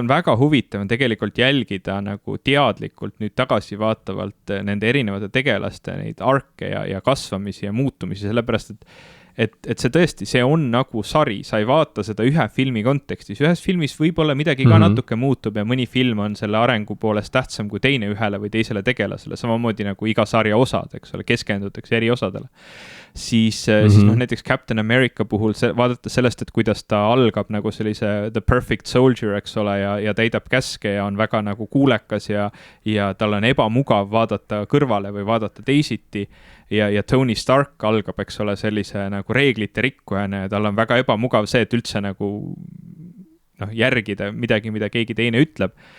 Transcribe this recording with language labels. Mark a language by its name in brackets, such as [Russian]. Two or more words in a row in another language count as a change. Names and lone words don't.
[Estonian] on väga huvitav tegelikult jälgida nagu teadlikult nüüd tagasi vaatavalt nende erinevate tegelaste neid arke ja kasvamisi ja muutumisi, sellepärast et see tõesti, see on nagu sari, sa ei vaata seda ühe filmi kontekstis, ühes filmis võib-olla midagi ka natuke muutub ja mõni film on selle arengu poolest tähtsam kui teine ühele või teisele tegelasele, samamoodi nagu iga sarja osad, eks ole, keskendutakse eri osadele. siis noh, näiteks Captain America puhul vaadates sellest, et kuidas ta algab nagu sellise [English] the perfect soldier, [Estonian] eks ole, ja täidab käske ja on väga nagu kuulekas ja tal on ebamugav vaadata kõrvale või vaadata teisiti ja Tony Stark algab, eks ole, sellise nagu reeglite rikkujana ja tal on väga ebamugav see, et üldse nagu noh, järgida midagi, mida keegi teine ütleb.